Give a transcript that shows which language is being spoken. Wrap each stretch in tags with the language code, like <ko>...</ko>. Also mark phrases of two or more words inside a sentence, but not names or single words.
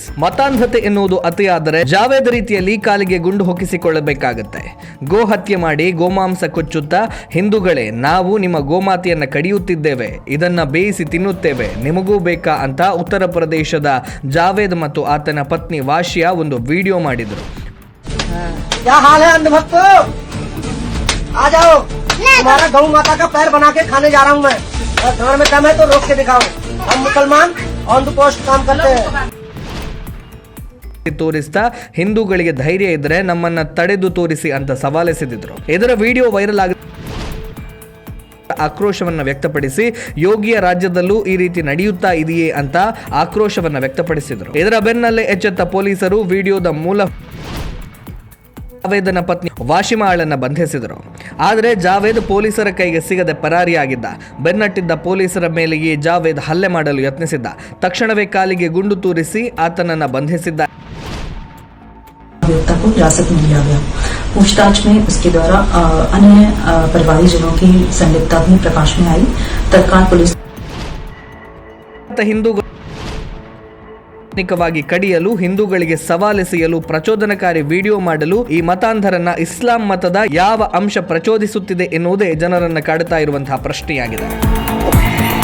<kn>ಮತಾಂಧತೆ ಎನ್ನುವುದು ಅತಿಯಾದರೆ ಜಾವೇದ್ ರೀತಿಯಲ್ಲಿ ಕಾಲಿಗೆ ಗುಂಡು ಹೊಕ್ಕಿಸಿಕೊಳ್ಳಬೇಕಾಗತ್ತೆ. ಗೋ ಹತ್ಯೆ ಮಾಡಿ ಗೋಮಾಂಸ ಕೊಚ್ಚುತ್ತಾ, ಹಿಂದೂಗಳೇ ನಾವು ನಿಮ್ಮ ಗೋಮಾತೆಯನ್ನ ಕಡಿಯುತ್ತಿದ್ದೇವೆ, ಇದನ್ನ ಬೇಯಿಸಿ ತಿನ್ನುತ್ತೇವೆ, ನಿಮಗೂ ಬೇಕಾ ಅಂತ ಉತ್ತರ ಪ್ರದೇಶದ ಜಾವೇದ್ ಮತ್ತು ಆತನ ಪತ್ನಿ ವಾಶಿಯಾ ಒಂದು ವಿಡಿಯೋ ಮಾಡಿದ್ರು.</kn> <hi>तुम्हारा गौ माता का पैर बना के खाने जा रहा हूँ मैं. घर में दम है तो रोक के दिखाओ. हम मुसलमान</hi> <en>on the post</en> <hi>काम करते हैं.</hi> <kn>ತೋರಿಸ್ತಾ ಹಿಂದೂಗಳಿಗೆ ಧೈರ್ಯ ಇದ್ರೆ ನಮ್ಮನ್ನ ತಡೆದು ತೋರಿಸಿ ಅಂತ ಸವಾಲೆಸೆದಿದ್ರು. ಇದರ ವಿಡಿಯೋ ವೈರಲ್ ಆಗ ಆಕ್ರೋಶವನ್ನ ವ್ಯಕ್ತಪಡಿಸಿ ಯೋಗಿಯ ರಾಜ್ಯದಲ್ಲೂ ಈ ರೀತಿ ನಡೆಯುತ್ತಾ ಇದೆಯೇ ಅಂತ ಆಕ್ರೋಶವನ್ನ ವ್ಯಕ್ತಪಡಿಸಿದ್ರು. ಇದರ ಬೆನ್ನಲ್ಲೇ ಎಚ್ಚೆತ್ತ ಪೊಲೀಸರು ವಿಡಿಯೋದ ಮೂಲ ಜಾವೇದನ ಪತ್ನಿ ವಾಶಿಮಾಳನ್ನ ಬಂಧಿಸಿದರು. ಆದರೆ ಜಾವೇದ್ ಪೊಲೀಸರ ಕೈಗೆ ಸಿಗದೆ ಪರಾರಿಯಾಗಿದ್ದ. ಬೆನ್ನಟ್ಟಿದ್ದ ಪೊಲೀಸರ ಮೇಲೆಯೇ ಜಾವೇದ್ ಹಲ್ಲೆ ಮಾಡಲು ಯತ್ನಿಸಿದ್ದ. ತಕ್ಷಣವೇ ಕಾಲಿಗೆ ಗುಂಡು ತೂರಿಸಿ ಆತನನ್ನ ಬಂಧಿಸಿದ್ದ.</kn> <hi>को हिरासत में लिया गया. पूछताछ में उसके द्वारा अन्य परिवारीजनों की संलिप्तता भी प्रकाश में आई. तत्काल पुलिस</hi> <kn>ಕಡಿಯಲು, ಹಿಂದೂಗಳಿಗೆ ಸವಾಲೆಸೆಯಲು, ಪ್ರಚೋದನಕಾರಿ ವಿಡಿಯೋ ಮಾಡಲು ಈ ಮತಾಂಧರನ್ನ ಇಸ್ಲಾಂ ಮತದ ಯಾವ ಅಂಶ ಪ್ರಚೋದಿಸುತ್ತಿದೆ ಎನ್ನುವುದೇ ಜನರನ್ನ ಕಾಡುತ್ತಾ ಇರುವಂತಹ ಪ್ರಶ್ನೆಯಾಗಿದೆ.</kn>